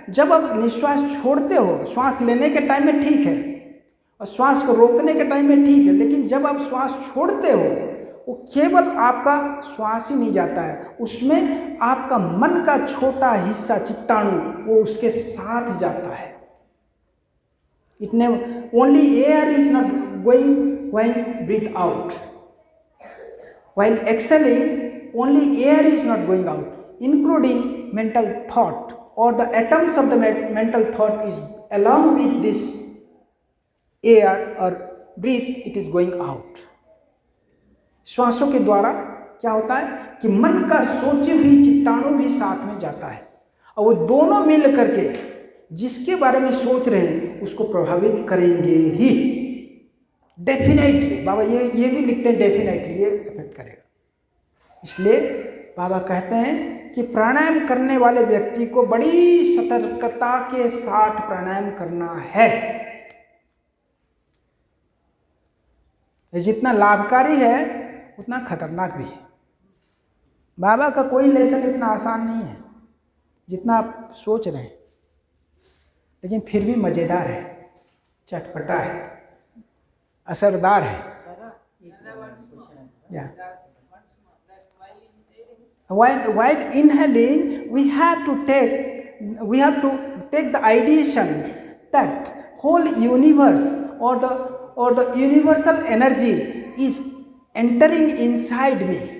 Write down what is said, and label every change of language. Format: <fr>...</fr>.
<hi>जब आप निश्वास छोड़ते हो, श्वास लेने के टाइम में ठीक है और श्वास को रोकने के टाइम में ठीक है, लेकिन जब आप श्वास छोड़ते हो, वो केवल आपका श्वास ही नहीं जाता है, उसमें आपका मन का छोटा हिस्सा चित्ताणु वो उसके साथ जाता है।</hi> <en>Only air is not going when breathe out, while exhaling only air is not going out, including mental thought or the atoms of the mental thought is along with this air or breath, it is going out.</en> <hi>श्वासों के द्वारा क्या होता है कि मन का सोची हुई चित्ताणु भी साथ में जाता है, और वो दोनों मिल करके जिसके बारे में सोच रहे हैं उसको प्रभावित करेंगे ही, डेफिनेटली। बाबा ये भी लिखते हैं डेफिनेटली ये इफेक्ट करेगा। इसलिए बाबा कहते हैं कि प्राणायाम करने वाले व्यक्ति को बड़ी सतर्कता के साथ प्राणायाम करना है। ये जितना लाभकारी है उतना खतरनाक भी है। बाबा का कोई लेसन इतना आसान नहीं है जितना आप सोच रहे हैं, लेकिन फिर भी मज़ेदार है, चटपटा है, असरदार है।</hi> <en>या while inhaling we have to take the ideation that whole universe or the universal energy is entering inside me.</en>